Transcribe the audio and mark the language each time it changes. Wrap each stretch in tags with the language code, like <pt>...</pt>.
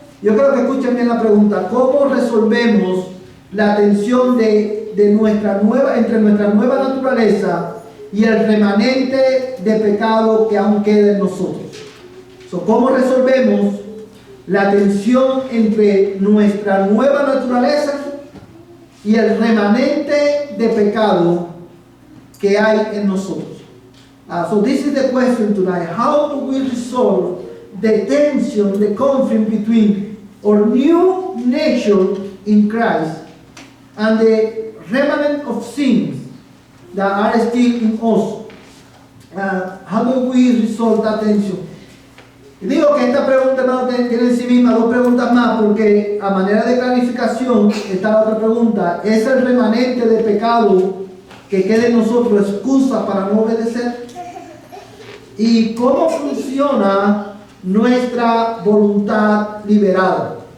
<es>Yo creo que escuchen bien la pregunta: ¿cómo resolvemos la tensión entre nuestra nueva naturaleza y el remanente de pecado que aún queda en nosotros? ¿Cómo resolvemos la tensión entre nuestra nueva naturaleza y el remanente de pecado que hay en nosotros?</es> <en>So this is the question tonight: how do we resolve the tension, the conflict between our new nature in Christ and the remnant of sins that are still in us? How do we resolve that tension?</en> <es>Y digo que esta pregunta, hermano, tiene en sí misma 2 preguntas más, porque a manera de clarificación está la otra pregunta: ¿es el remanente de pecado que quede en nosotros excusa para no obedecer? ¿Y cómo funciona nuestra voluntad liberada?</es>